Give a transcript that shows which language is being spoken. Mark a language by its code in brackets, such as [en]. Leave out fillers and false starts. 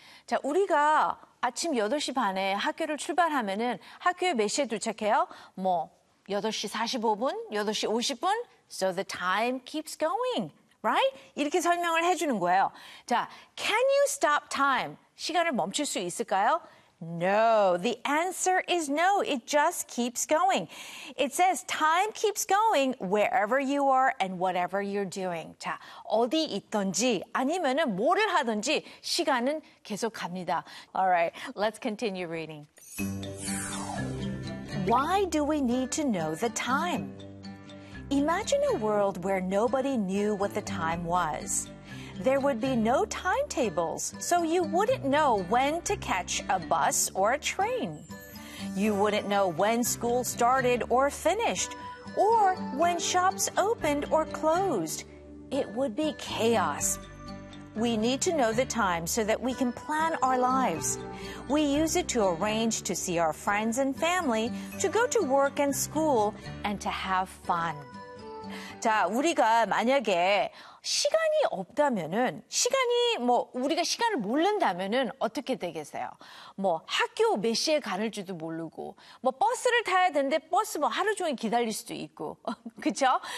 [ko] 자, 우리가 아침 8시 반에 학교를 출발하면은 학교에 몇 시에 도착해요? 뭐 8시 45분, 8시 50분. [en] So the time keeps going, right? [ko] 이렇게 설명을 해 주는 거예요. [en] 자, can you stop time? [ko] 시간을 멈출 수 있을까요? [en] No, the answer is no. It just keeps going. It says time keeps going wherever you are and whatever you're doing. [ko] 자, 어디 있든지 아니면은 뭐를 하든지 시간은 계속 갑니다. [en] All right, let's continue reading. Why do we need to know the time? Imagine a world where nobody knew what the time was. There would be no timetables, so you wouldn't know when to catch a bus or a train. You wouldn't know when school started or finished, or when shops opened or closed. It would be chaos. We need to know the time so that we can plan our lives. We use it to arrange to see our friends and family, to go to work and school, and to have fun. [ko] 자, 우리가 만약에 시간이 없다면은 시간이 뭐 우리가 시간을 모른다면은 어떻게 되겠어요? 뭐 학교 몇 시에 가는지도 모르고 뭐 버스를 타야 되는데 버스 뭐 하루 종일 기다릴 수도 있고 그쵸?